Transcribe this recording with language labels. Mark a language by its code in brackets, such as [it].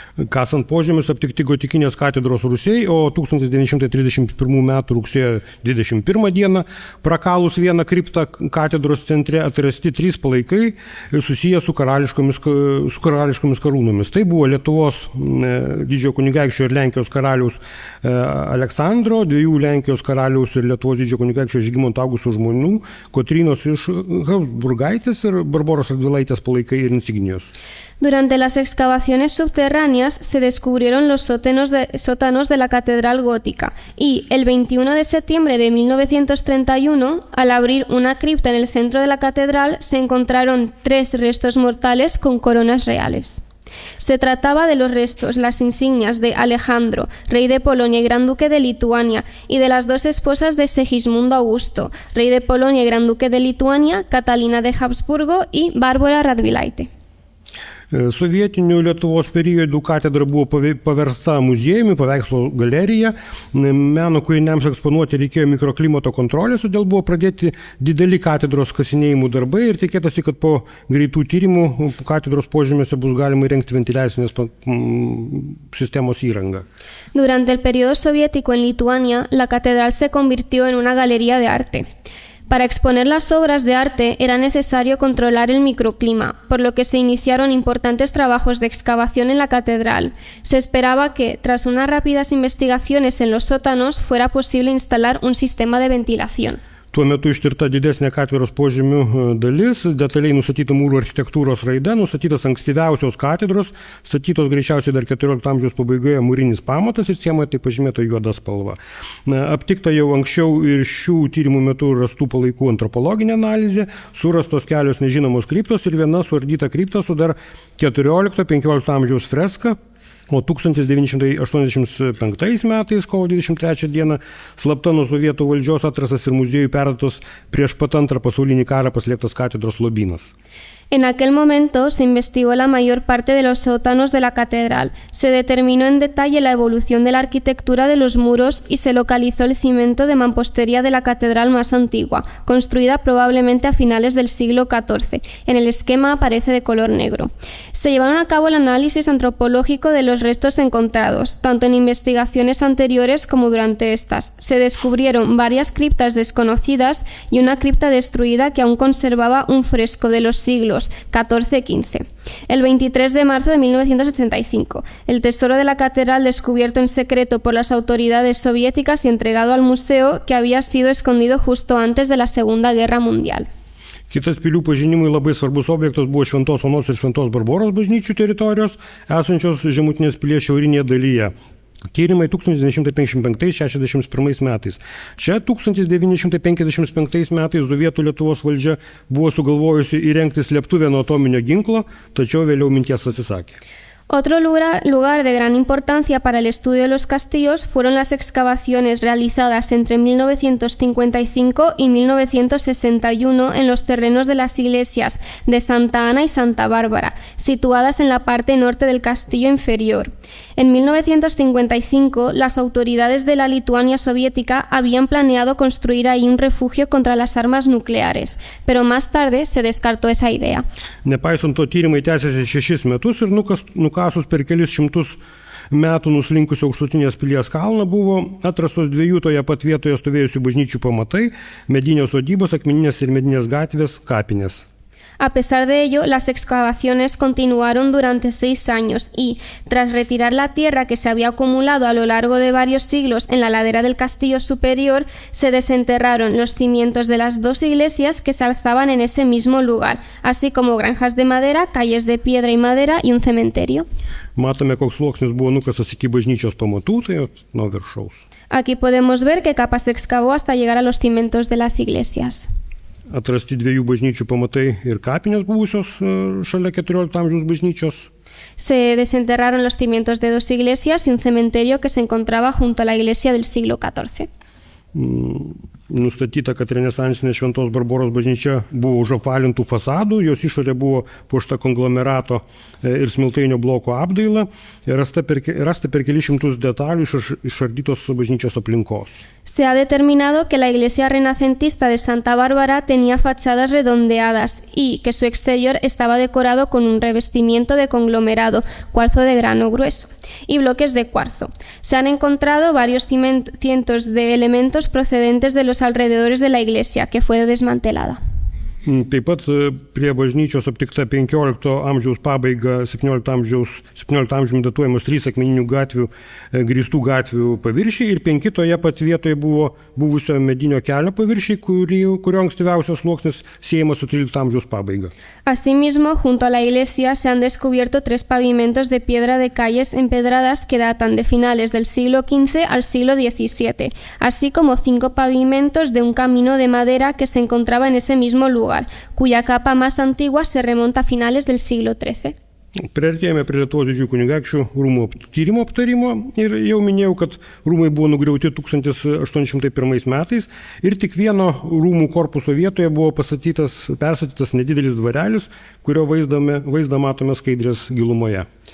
[lt] Kasant požemius aptikti gotikinės katedros rūsiai, o 1931 m. rugsėjo 21 d. prakalus vieną kriptą katedros centre atrasti 3 palaikai susiję su karališkomis karūnomis. Tai buvo Lietuvos didžiojo kunigaikščio ir Lenkijos karaliaus Aleksandro, 2 Lenkijos karaliaus ir Lietuvos didžiojo kunigaikščio Žygimanto Augusto žmonių, Kotrynos iš Habsburgaitės ir Barboros Radvilaitės palaikai ir insignijos. [es] Durante las excavaciones subterráneas se descubrieron los sótanos de la catedral gótica y el 21 de septiembre de 1931, al abrir una cripta en el centro de la catedral, se encontraron 3 restos mortales con coronas reales. Se trataba de los restos, las insignias de Alejandro, rey de Polonia y gran duque de Lituania, y de las 2 esposas de Segismundo Augusto, rey de Polonia y gran duque de Lituania, Catalina de Habsburgo y Bárbara Radvilaitė. [lt] Sovietiniu Lietuvos periodu katedra buvo paversta muziejumi, paveikslo galerija. Meno kūriniams eksponuoti reikėjo mikroklimato kontrolės, todėl buvo pradėti dideli katedros kasinėjimų darbai ir tikėtasi, kad po greitų tyrimų katedros požemiuose bus galima įrengti ventiliacinės sistemos įrangą. [es] Durante el periodo soviético en Lituania, la catedral se convirtió en una galería de arte. Para exponer las obras de arte era necesario controlar el microclima, por lo que se iniciaron importantes trabajos de excavación en la catedral. Se esperaba que, tras unas rápidas investigaciones en los sótanos, fuera posible instalar un sistema de ventilación. [lt] Tuo metu ištirta didesnė katedros požemių dalis, detaliai nustatyta mūrų architektūros raida, nustatytas ankstyviausios katedros, statytos greičiausiai dar 14 amžiaus pabaigoje mūrinis pamatas ir siemoje tai pažymėta juoda spalva. Aptikta jau anksčiau ir šių tyrimų metu rastų palaikų antropologinė analizė, surastos kelios nežinomos kriptos ir viena suardyta kripta su dar 14-15 amžiaus freska. O 1985 metais, kovo 23 dieną, slapta nuo sovietų valdžios atrastas ir muziejui perduotas prieš pat Antrą pasaulinį karą paslėptas katedros lobynas. [es] En aquel momento se investigó la mayor parte de los sótanos de la catedral, se determinó en detalle la evolución de la arquitectura de los muros y se localizó el cimento de mampostería de la catedral más antigua, construida probablemente a finales del siglo XIV. En el esquema aparece de color negro. Se llevaron a cabo el análisis antropológico de los restos encontrados, tanto en investigaciones anteriores como durante estas. Se descubrieron varias criptas desconocidas y una cripta destruida que aún conservaba un fresco de los siglos XIV-XV. El 23 de marzo de 1985, el tesoro de la catedral descubierto en secreto por las autoridades soviéticas y entregado al museo, que había sido escondido justo antes de la Segunda Guerra Mundial. [lt] Kitas pilių pažinimui labai svarbus objektas buvo Šventos Onos ir Šventos Barboros bažnyčių teritorijos, esančios Žemutinės pilies šiaurinėje dalyje. Tyrimai 1955-61 metais. Čia 1955 metais Sovietų Lietuvos valdžia buvo sugalvojusi įrengti slėptuvę nuo atominio ginklo, tačiau vėliau minties atsisakė. [es] Otro lugar de gran importancia para el estudio de los castillos fueron las excavaciones realizadas entre 1955 y 1961 en los terrenos de las iglesias de Santa Ana y Santa Bárbara, situadas en la parte norte del castillo inferior. En 1955, las autoridades de la Lituania soviética habían planeado construir ahí un refugio contra las armas nucleares, pero más tarde se descartó esa idea. [lt] Nepaisant to, tyrimai tęsiasi 6 metus ir nukasus per kelis šimtus metų nuslinkusio aukštutinės pilies kalną buvo atrastos 2 toje pat vietoje stovėjusių bažnyčių pamatai, medinės sodybos, akmeninės ir medinės gatvės, kapinės. [es] A pesar de ello, las excavaciones continuaron durante 6 años y, tras retirar la tierra que se había acumulado a lo largo de varios siglos en la ladera del castillo superior, se desenterraron los cimientos de las 2 iglesias que se alzaban en ese mismo lugar, así como granjas de madera, calles de piedra y madera y un cementerio. [lt] Matome, koks sluoksnis buvo nukastas iki bažnyčios pamatų, tai nuo viršaus. [es] Aquí podemos ver qué capa se excavó hasta llegar a los cimientos de las iglesias. [lt] Atrasti 2 bažnyčių pamatai ir kapinės buvusios šalia 14 amžiaus bažnyčios. [es] Se desenterraron los cimientos de 2 iglesias y un cementerio que se encontraba junto a la iglesia del siglo XIV. [lt] nustatyta, kad renesansinė Šventos Barboros bažnyčia buvo už apvalintų fasadų, jos išorė buvo puošta konglomerato ir smiltainio bloko apdaila ir rasta per kelius šimtus detalių išardytos bažnyčios aplinkos. [es] Se ha determinado que la iglesia renacentista de Santa Bárbara tenía fachadas redondeadas y que su exterior estaba decorado con un revestimiento de conglomerado, cuarzo de grano grueso y bloques de cuarzo. Se han encontrado varios cientos de elementos procedentes de los alrededores de la iglesia, que fue desmantelada. [lt] Taip pat prie bažnyčios aptikta 15 amžiaus pabaiga, 17 amžiumi datuojamos 3 akmeninių gatvių, grįstų gatvių paviršiai ir 5 toje pat vietoje buvo buvusio medinio kelio paviršiai, kurio ankstyviausios sluoksnis siejamas su 13 amžiaus pabaiga. [es] Asimismo, junto a la iglesia se han descubierto 3 pavimentos de piedra de calles empedradas que datan de finales del siglo XV al siglo XVII, así como 5 pavimentos de un camino de madera que se encontraba en ese mismo lugar, cuya capa más antigua se remonta a finales del siglo XIII. [lt] Priartėjome prie Lietuvos didžiųjų kunigaikščių rūmų tyrimo aptarimo ir jau minėjau, kad rūmai buvo nugriauti 1801 metais ir tik vieno rūmų korpuso vietoje buvo perstatytas nedidelis dvarelis, kurio vaizdą matome skaidrės gilumoje.